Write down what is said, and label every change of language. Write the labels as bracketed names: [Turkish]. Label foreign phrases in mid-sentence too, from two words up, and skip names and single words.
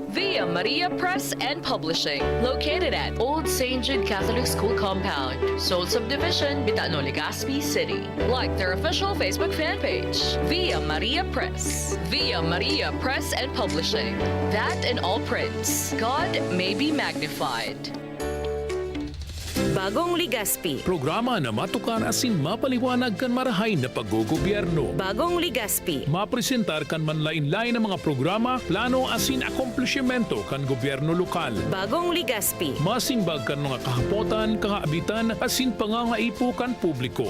[English] Via Maria Press and Publishing, located at Old St. Jude Catholic School Compound, Seoul Subdivision, Bitano, Legazpi City. Like their official Facebook fan page, Via Maria Press. Via Maria Press and Publishing. That in all prints. God may be magnified. [Bikol] Bagong Legazpi. Programa na matukar asin mapaliwanag kan marahay na paggogobyerno. Bagong Legazpi. Mapresentar kan manlain-lain ng mga programa, plano asin akomplishimento kan gobyerno lokal. Bagong Legazpi. Masimbag kan mga kahapotan, kakaabitan, asin pangangaipo kan publiko.